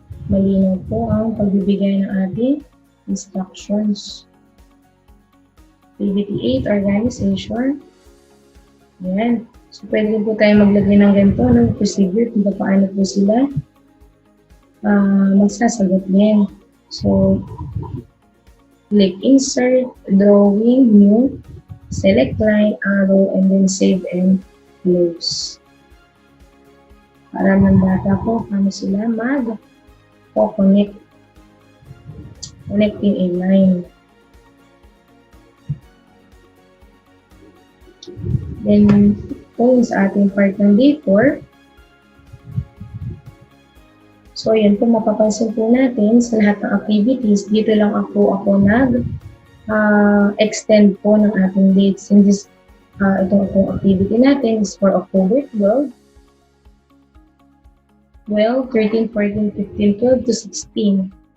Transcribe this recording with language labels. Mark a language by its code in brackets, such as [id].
[tl] Malinaw po ang pagbibigay ng ating instructions. [en] Activity 8, organization. [tl] Ayan. So, pwede po tayo maglagay ng ganito, ng procedure kung paano po sila magsasagot din. [en] So, click insert, drawing, new, select line, arrow, and then save and close. [tl] Para mandata po paano sila connect, connecting a line. Then, kung sa ating part ng day 4, so yun po, mapapansin po natin sa lahat ng activities, dito lang ako nag-extend po ng ating dates. Itong activity natin is for October 12, 13, 14, 15, 12 to 16.